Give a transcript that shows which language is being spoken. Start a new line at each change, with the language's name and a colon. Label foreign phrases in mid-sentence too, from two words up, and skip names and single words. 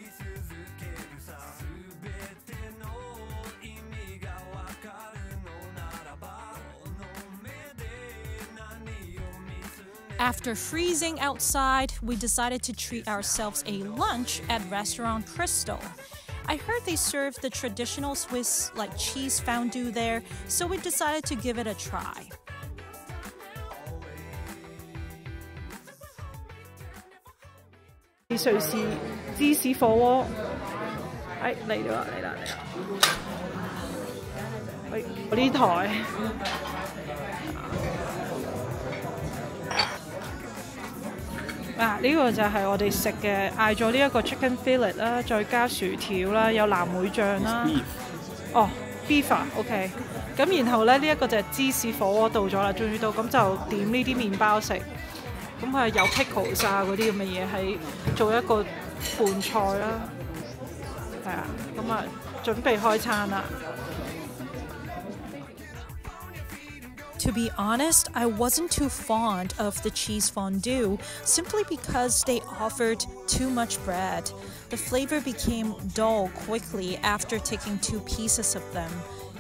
English: After freezing outside, we decided to treat ourselves a lunch at Restaurant Crystal. I heard they serve the traditional Swiss like cheese fondue there, so we decided to give it a try.
Cantonese: Swiss 芝士火鍋，嚟啦！喂，呢台。呢個就係我哋食嘅，嗌咗呢一個
English: chicken fillet
Cantonese: 啦，再加薯條啦，有藍莓醬啦。哦 ，beef 啊 ，OK。咁然後咧，呢一個就係芝士火鍋到咗啦，終於到，咁就點呢啲麵包食。咁係有 pickles 啊嗰啲咁嘅嘢，係做一個伴菜啦。係啊，咁啊準備開餐啦。
English: To be honest, I wasn't too fond of the cheese fondue simply because they offered too much bread. The flavor became dull quickly after taking 2 pieces of them.